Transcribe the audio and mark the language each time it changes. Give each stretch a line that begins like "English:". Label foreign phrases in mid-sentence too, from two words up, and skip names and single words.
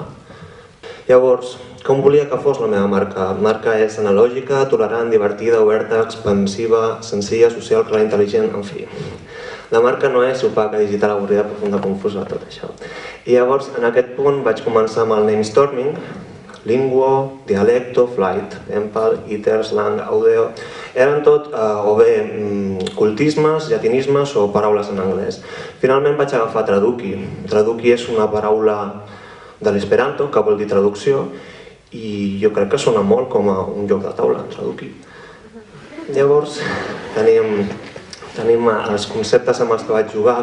Catalan: Llavors, com volia que fos la meva marca? La marca és analògica, tolerant, divertida, oberta, expansiva, senzilla, social, clara, intel·ligent, en fi. La marca no és opaca, digital, avorrida, profunda, confusa, tot això. I llavors, en aquest punt, vaig començar amb el namestorming, linguo, dialecto,
English: flight, empal, iter, slang, audio...
Catalan: Eren tot o bé cultismes, llatinismes o paraules en anglès. Finalment vaig agafar traduki. Traduki és una paraula de l'esperanto, que vol dir traducció, i jo crec que sona molt com a un joc de taula, traduki. Llavors, tenim els conceptes amb els que vaig jugar.